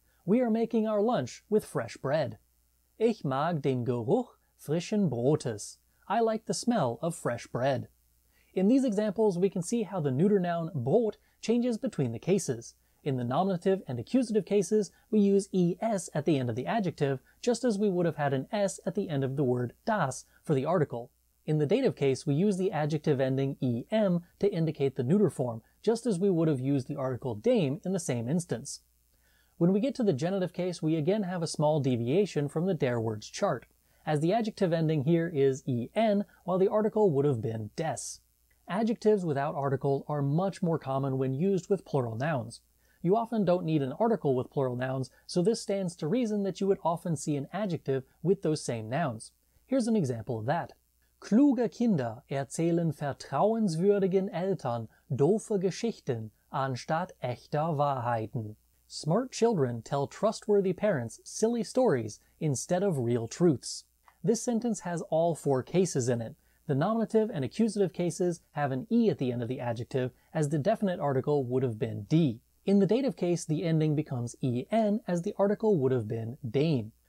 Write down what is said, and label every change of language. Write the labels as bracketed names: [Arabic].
[English] We are making our lunch with fresh bread. [German] Ich mag den Geruch frischen Brotes. [English] I like the smell of fresh bread. In these examples, we can see how the neuter noun Brot changes between the cases. In the nominative and accusative cases, we use es at the end of the adjective, just as we would have had an s at the end of the word das for the article. In the dative case, we use the adjective ending em to indicate the neuter form, just as we would have used the article dame in the same instance. When we get to the genitive case, we again have a small deviation from the der words chart, as the adjective ending here is en, while the article would have been des. Adjectives without articles are much more common when used with plural nouns. You often don't need an article with plural nouns, so this stands to reason that you would often see an adjective with those same nouns. Here's an example of that. [German] Kluge Kinder erzählen vertrauenswürdigen Eltern doofe Geschichten anstatt echter Wahrheiten. [English] Smart children tell trustworthy parents silly stories instead of real truths. This sentence has all four cases in it. The nominative and accusative cases have an e at the end of the adjective, as the definite article would have been die. In the dative case, the ending becomes en, as the article would have been dame.